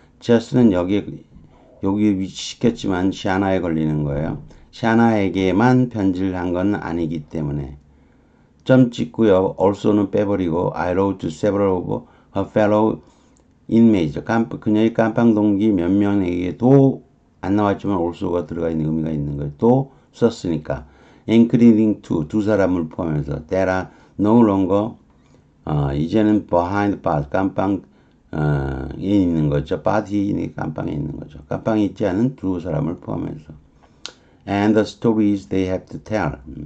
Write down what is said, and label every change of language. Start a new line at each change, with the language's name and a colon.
Korean: just는 여기 위치시켰지만 샤나에 걸리는 거예요. 샤나에게만 편지를 한 건 아니기 때문에. 점 찍고요.
English: also는
Korean: 빼버리고
English: I wrote to several of her fellow inmates.
Korean: 그녀의 깜빵 동기 몇 명에게도 안 나왔지만 also가 들어가 있는 의미가 있는 거예요. 또 썼으니까.
English: including
Korean: 두 사람을 포함해서
English: that are no longer
Korean: 이제는
English: behind bars
Korean: 깜빵에 있는 거죠. 바디 깜빵에 있는 거죠. 깜빵에 있지 않은 두 사람을 포함해서
English: and the stories they have to tell.